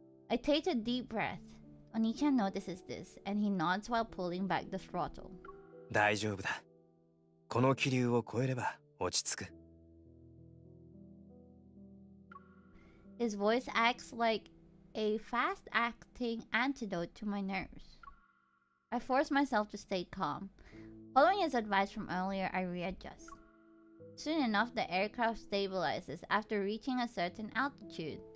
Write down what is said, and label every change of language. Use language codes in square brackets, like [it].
[en] I take a deep breath. Oni-chan notices this, and he nods while pulling back the throttle. [ja] 大丈夫だ。この気流を越えれば落ち着く。 [en] His voice acts like a fast-acting antidote to my nerves. I force myself to stay calm. Following his advice from earlier, I readjust. Soon enough, the aircraft stabilizes after reaching a certain altitude.